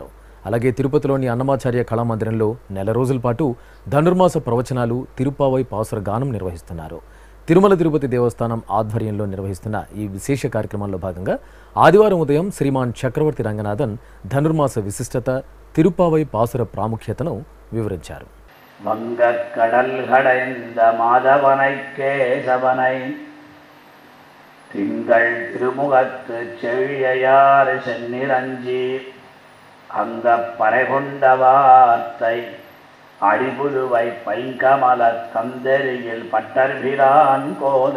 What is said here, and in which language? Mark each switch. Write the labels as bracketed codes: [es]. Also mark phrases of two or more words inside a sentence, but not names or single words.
[te] అలాగే తిరుపతిలోని అన్నమాచార్య కళామందిరంలో నెల రోజుల పాటు ధనుర్మాస ప్రవచనాలు, తిరుప్పావై పాసుర గానం నిర్వహిస్తున్నారు. తిరుమల తిరుపతి దేవస్థానం ఆధ్వర్యంలో నిర్వహిస్తున్న ఈ విశేష కార్యక్రమంలో భాగంగా ఆదివారం ఉదయం శ్రీమాన్ చక్రవర్తి రంగనాథన్ ధనుర్మాస విశిష్టత, తిరుప్పావై పాసుర ప్రాముఖ్యతను వివరించారు. [ta] வங்கக்கடல் கடைந்த மாதவனை கேசவனை திங்கள் திருமுகத்து செவியார் சென்னிரஞ்சி அங்க பறைகொண்ட வார்த்தை அடிபுதுவை பைங்கமல தந்தரியில் பட்டர்பிரான் கோதை